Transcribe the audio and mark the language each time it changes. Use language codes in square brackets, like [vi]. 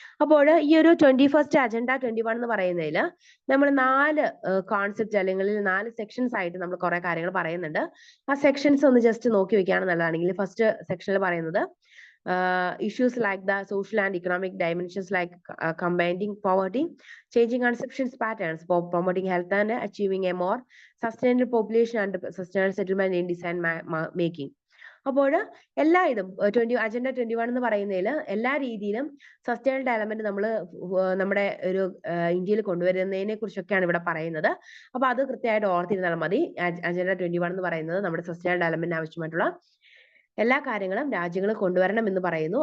[ml] അപ്പോൾ ഈ ഒരു 21st അജണ്ട 21 എന്ന് പറയുന്നതിൽ നമ്മൾ 4 കോൺസെപ്റ്റ് അല്ലെങ്കിൽ 4 സെക്ഷൻസ് ആയിട്ട് നമ്മൾ കുറെ കാര്യങ്ങൾ പറയുന്നുണ്ട്. ആ സെക്ഷൻസ് ഒന്ന് ജസ്റ്റ് നോക്കി വെക്കുകയാണ് നല്ലതാണെങ്കിൽ, ഫസ്റ്റ് സെക്ഷനിൽ പറയുന്നത് [en] issues like the social and economic dimensions, like combating poverty, changing consumption patterns, for promoting health and achieving a more sustainable population and sustainable settlement in design making. [ml] അപ്പോൾ എല്ലാ ഇതും agenda 21 എന്ന് പറയുന്നതിൽ എല്ലാ രീതിയിലും സസ്റ്റൈനബിൾ ഡെവലപ്മെന്റ് നമ്മൾ നമ്മുടെ ഒരു ഇന്ത്യയിൽ കൊണ്ടുവരുന്നതിനെ കുറിച്ചൊക്കെയാണ് ഇവിടെ പറയുന്നത്. അപ്പൊ അത് കൃത്യമായിട്ട് ഓർത്തിരുന്നാൽ മതി. അജണ്ട 21 എന്ന് പറയുന്നത് നമ്മുടെ സസ്റ്റൈനബിൾ ഡെവലപ്മെന്റിന് ആവശ്യമായിട്ടുള്ള എല്ലാ കാര്യങ്ങളും രാജ്യങ്ങൾ കൊണ്ടുവരണം എന്ന് പറയുന്നു.